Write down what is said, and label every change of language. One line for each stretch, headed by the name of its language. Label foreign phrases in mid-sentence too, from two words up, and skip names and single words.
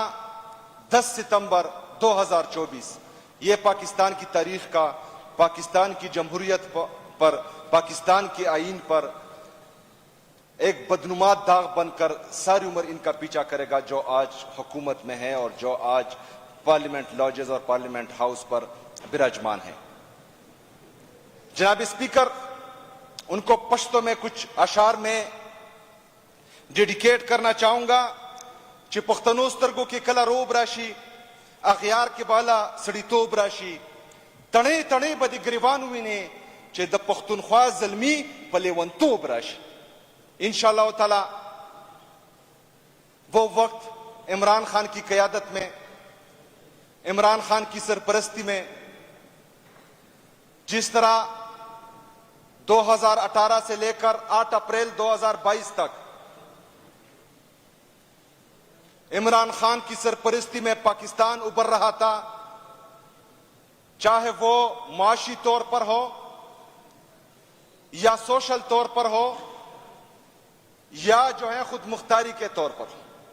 Urdu: 10 ستمبر 2024، یہ پاکستان کی تاریخ کا، پاکستان کی جمہوریت پر، پاکستان کے آئین پر ایک بدنما داغ بن کر ساری عمر ان کا پیچھا کرے گا جو آج حکومت میں ہے اور جو آج پارلیمنٹ لاجز اور پارلیمنٹ ہاؤس پر براجمان ہے. جناب اسپیکر، ان کو پشتو میں کچھ اشعار میں ڈیڈیکیٹ کرنا چاہوں گا.
Pashto: چې پښتنو سترګو کې کله روب راشي، اغیار کې بالا سړیتوب راشي، تڼې تڼې به د ګریوان وینې چې د پښتونخوا زلمي په لیونتوب راشي.
Urdu: انشاءاللہ تعالی وہ وقت عمران خان کی قیادت میں، عمران خان کی سرپرستی میں، جس طرح 2018 سے لے کر 8 اپریل 2022 تک عمران خان کی سرپرستی میں پاکستان ابھر رہا تھا، چاہے وہ معاشی طور پر ہو یا سوشل طور پر ہو یا جو ہے خود مختاری کے طور پر ہو.